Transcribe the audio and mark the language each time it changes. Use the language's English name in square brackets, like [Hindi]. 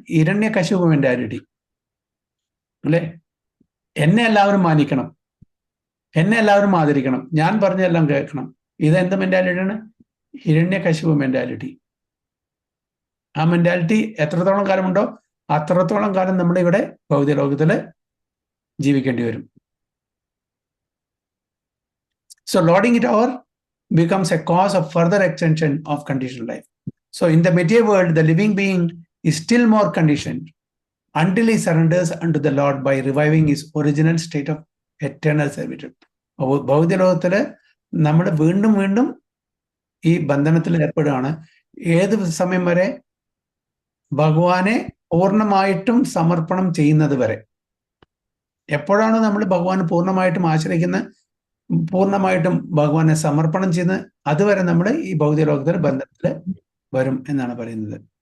[Malayalam] Hiranyakashipu mentality, അല്ലെ? എന്നെ എല്ലാവരും മാനിക്കണം, എന്നെ എല്ലാവരും ആദരിക്കണം, ഞാൻ പറഞ്ഞതെല്ലാം കേൾക്കണം. ഇതെന്ത് മെന്റാലിറ്റിയാണ്? ഹിരണ്യകശിപു മെന്റാലിറ്റി. ആ മെന്റാലിറ്റി എത്രത്തോളം കാലമുണ്ടോ അത്രത്തോളം കാലം നമ്മളിവിടെ ഭൗതിക ലോകത്തില് ജീവിക്കേണ്ടി വരും. [English] So lording it over becomes a cause of further extension of conditioned life. So in the material world, the living being is still more conditioned until he surrenders unto the Lord by reviving his original state of eternal servitude. [Malayalam] ഭൗതിക ലോകത്തില് നമ്മൾ വീണ്ടും വീണ്ടും ഈ ബന്ധനത്തിൽ ഏർപ്പെടുകയാണ്. ഏത് സമയം വരെ? ഭഗവാനെ പൂർണ്ണമായിട്ടും സമർപ്പണം ചെയ്യുന്നത് വരെ. എപ്പോഴാണോ നമ്മൾ ഭഗവാൻ പൂർണ്ണമായിട്ടും ആശ്രയിക്കുന്നത്, പൂർണ്ണമായിട്ടും ഭഗവാനെ സമർപ്പണം ചെയ്യുന്നത്, അതുവരെ നമ്മൾ ഈ ഭൗതിക ലോകത്തിൽ ബന്ധത്തിൽ വരും എന്നാണ് പറയുന്നത്.